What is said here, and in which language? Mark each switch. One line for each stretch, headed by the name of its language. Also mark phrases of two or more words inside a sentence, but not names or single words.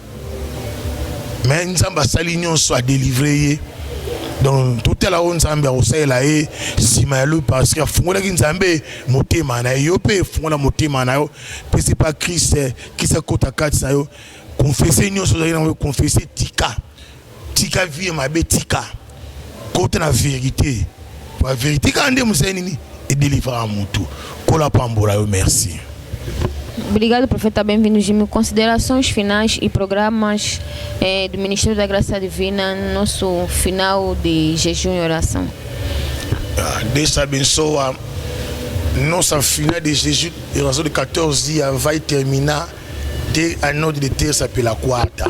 Lingala: mais nzambe asali nyonso adélivre ye donc totala oyo nzambe akosalela ye nsima ya lui
French: parce que
Lingala: afungolaki nzambe motema na ye yo mpe efungola motema na yo mpe se pa krist akota kati na yo confesse nyonso ozali nango confesse tika vie mabe tika kota na vérité
French: la vérité
Lingala: kaka nde mosali nini edelivraka mutu kola pambola yo merci.
Portuguese: Obrigado, profeta. Bem-vindo, Jimmy. Considerações finais e programas do Ministério da Graça Divina no nosso final de jejum e oração. Deus abençoa. Nossa final de jejum e oração de 14 dias vai terminar a noite de terça pela quarta.